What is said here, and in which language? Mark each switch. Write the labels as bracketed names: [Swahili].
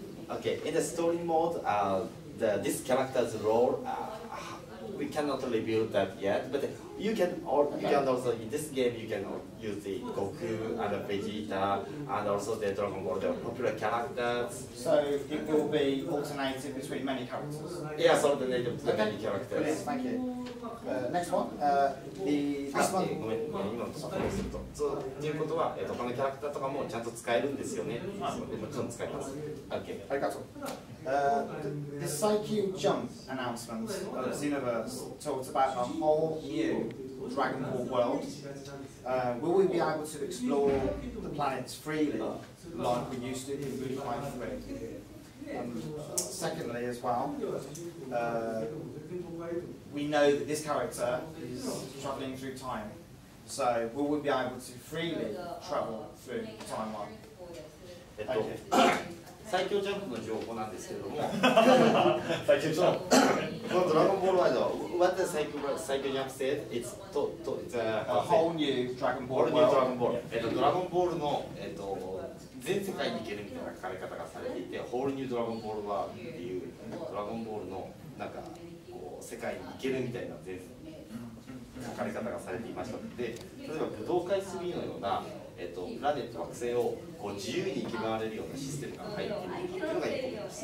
[English] Okay, in the story mode, this character's role, we cannot reveal that yet, but you can also in this game you can use the Goku and Vegeta and also the Dragon Ball, the popular characters. So it will be alternating between many characters. Yes, alternating between many characters. Brilliant, thank you. Next one. This one. [Japanese] ごめん、今のところすると。ということは、他のキャラクターとかもちゃんと使えるんですよね。もちろん使えます。Okay. ありがとう。 [English] The Saikyu Jump announcement of Xenoverse talked about a whole new Dragon Ball world. Will we be able to explore the planets freely like we used to in Budokai 3? Secondly, as well, we know that this character is travelling through time. So will we be able to freely travel through the timeline? Thank you. [Japanese] 最強ジャンプの情報なんですけれども、最強ジャンプ。このドラゴンボールワールド、 [English] what the 最強ジャンプ said, it's a whole new Dragon Ball world. [Japanese] ドラゴンボールの全世界に行けるみたいな書かれ方がされていて、ホールニュードラゴンボールワールドっていうドラゴンボールのなんかこう世界に行けるみたいな書かれ方がされていましたので、例えば武道会3のようなプラネット惑星をこう自由に行き回れるようなシステムが入っているというのが1個目です。